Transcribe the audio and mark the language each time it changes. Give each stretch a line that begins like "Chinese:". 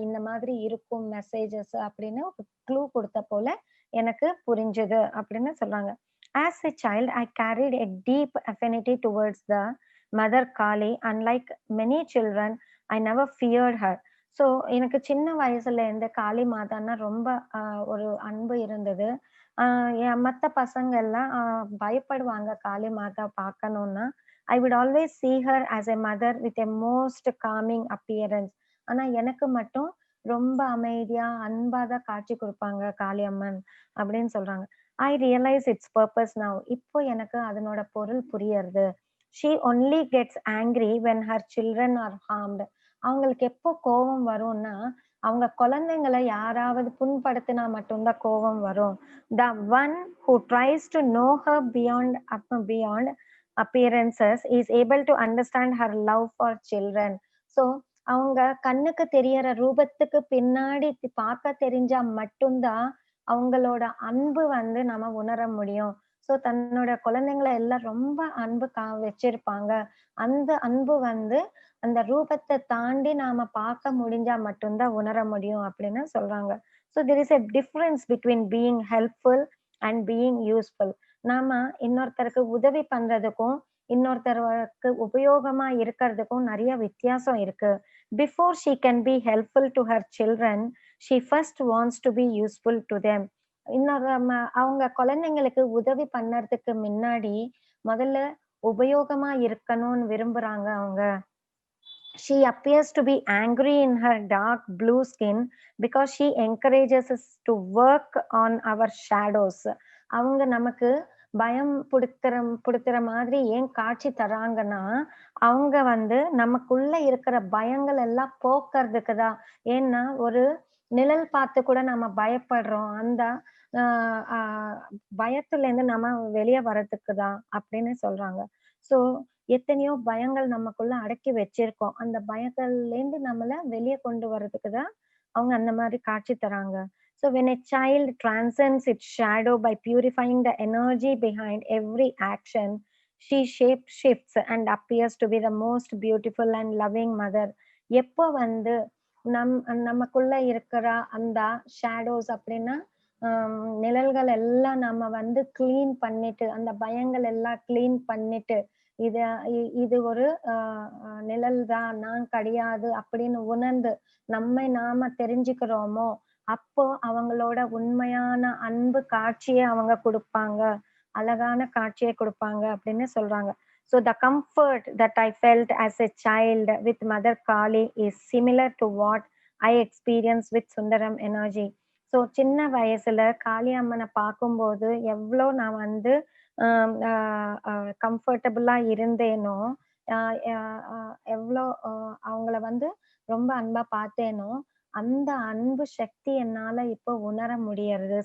Tamil: இந்த மாதிரி இருக்கும் மெசேஜஸ் அப்படின்னு ஒரு க்ளூ குடுத்த போல எனக்கு புரிஞ்சது அப்படின்னு சொல்றாங்க.
English: As a child, I carried a deep affinity towards the Mother Kali. Unlike many children, I never feared her.
Tamil: So எனக்கு சின்ன வயசுல இருந்து காளி மாதான்னா ரொம்ப ஒரு அன்பு இருந்தது. மத்த பசங்க எல்லாம் பயப்படுவாங்க காளி மாதா பார்க்கணும்னா.
English: I would always see her as a mother with a most calming appearance.
Tamil: ஆனா எனக்கு மட்டும் ரொம்ப அமைதியா, அன்பா தான் காட்சி குடுப்பாங்க காளியம்மன் அப்படின்னு சொல்றாங்க.
English: I realise its purpose now.
Tamil: இப்போ எனக்கு அதனோட பொருள் புரியறது.
English: She only gets angry when her children are harmed.
Tamil: அவங்களுக்கு எப்போ கோவம் வரும்னா, அவங்க குழந்தைங்கள யாராவது புண்படுத்தினா மட்டும் தான் கோவம் வரும்.
English: The one who tries to know her beyond appearances is able to understand her love for children.
Tamil: So அவங்க கண்ணுக்கு தெரியற ரூபத்துக்கு பின்னாடி பார்க்க தெரிஞ்சா மட்டும் தான் அவங்களோட அன்பு வந்து நம்ம உணர முடியும். ஸோ தன்னோட குழந்தைங்கள எல்லாம் ரொம்ப அன்பு வச்சிருப்பாங்க. அந்த அன்பு வந்து அந்த ரூபத்த தாண்டி நாம பார்க்க முடிஞ்சா மட்டும் தான் உணர முடியும் அப்படின்னு சொல்றாங்க.
English: So there is a difference between being helpful and being useful.
Tamil: நாம இன்னொருத்தருக்கு உதவி பண்றதுக்கும், இன்னொருத்தருக்கு உபயோகமா இருக்கிறதுக்கும் நெறைய வித்தியாசம் இருக்கு.
English: Before she can be helpful to her children, she first wants to be useful to them.
Tamil: இன்னொரு அவங்க குழந்தைங்களுக்கு உதவி பண்ணறதுக்கு முன்னாடி, முதல்ல உபயோகமா இருக்கணும்னு விரும்புறாங்க அவங்க.
English: She appears to be angry in her dark blue skin because she encourages us to work on our shadows.
Tamil: அவங்க நமக்கு பயம் புடுத்துற மாதிரி ஏன் காட்சி தராங்கன்னா, அவங்க வந்து நமக்குள்ள இருக்கிற பயங்கள் எல்லாம் போக்குறதுக்கு தான். ஏன்னா, ஒரு நிழல் பார்த்து கூட நம்ம பயப்படுறோம். அந்த அ அ பயத்துலேருந்து நம்ம வெளிய வரதுக்கு தான் அப்படின்னு சொல்றாங்க. ஸோ எத்தனையோ பயங்கள் நமக்குள்ள அடக்கி வச்சிருக்கோம். அந்த பயங்கள்லேருந்து நம்மள வெளிய கொண்டு வரதுக்கு தான் அவங்க அந்த மாரி காட்சி தராங்க.
English: So when a child transcends its shadow by purifying the energy behind every action, she shape shifts and appears to be the most beautiful and loving mother.
Tamil: எப்போ வந்து நம் நமக்குள்ள இருக்கிற அந்த ஷேடோஸ் அப்படின்னா, நிழல்கள் எல்லாம் நம்ம வந்து கிளீன் பண்ணிட்டு, அந்த பயங்கள் எல்லாம் கிளீன் பண்ணிட்டு, இத இது ஒரு அ அ நிழல் தான், நான் கிடையாது அப்படின்னு உணர்ந்து, நம்மை நாம தெரிஞ்சுக்கிறோமோ, அப்போ அவங்களோட உண்மையான அன்பு காட்சிய அவங்க குடுப்பாங்க. அழகான காட்சிய குடுப்பாங்க அப்படின்னு சொல்றாங்க.
English: So the comfort that I felt as a child with Mother Kali is similar to what I experienced with Sundaram energy.
Tamil: So சின்ன வயசுல காளி அம்மன பார்க்கும்போது, எவ்ளோ நான் வந்து அம் அ அ கம்ஃபர்டபுளா இருந்தேனோ, அ அ அ எவ்ளோ அவங்கள வந்து ரொம்ப அன்பா பார்த்தேனோ, அந்த அன்பு சக்தி என்னால இப்போ உணர முடியறது.